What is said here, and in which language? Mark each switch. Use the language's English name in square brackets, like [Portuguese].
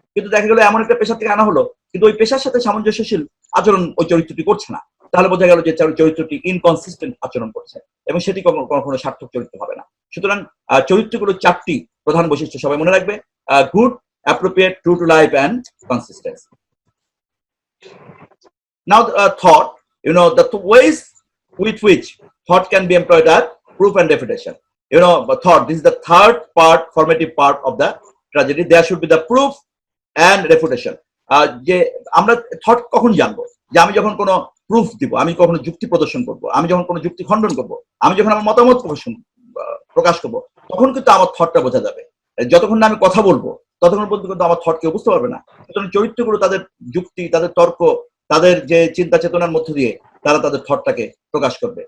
[Bangla] কিন্তু দেখা গেল এমন একটা পেশা থেকে আনা হলো, কিন্তু ওই পেশার সাথে সামঞ্জস্যশীল আচরণ ওই চরিত্রটি করছে না, তাহলে বোঝা গেল যে চরিত্রটি ইনকনসিস্টেন্ট আচরণ করছে, এবং সেটি কখনো সার্থক চরিত্র হবে না। সুতরাং চরিত্রগুলো চারটি প্রধান বৈশিষ্ট্য সবাই মনে রাখবে: good, appropriate, true to life [English] and consistency. Now thought, the ways with which thought can be employed are proof and refutation. Thought, this is the third part, formative part of the tragedy. There should be the proof and refutation. [Bangla] যে আমরা thought কখন জানবো? যে আমি যখন কোনো proof দিব, আমি কখনো যুক্তি প্রদর্শন করব, আমি যখন কোনো যুক্তি খণ্ডন করব, আমি যখন আমার মতামত প্রকাশ করব, তখন কিন্তু আমার থটটা বোঝা যাবে। যতক্ষণ না আমি কথা বলবো ততক্ষণ পর্যন্ত কিন্তু আমার থট কেউ বুঝতে পারবে না। সুতরাং চরিত্রগুলো তাদের যুক্তি, তাদের তর্ক, তাদের যে চিন্তা চেতনার মধ্য দিয়ে তারা তাদের থটটাকে প্রকাশ করবে।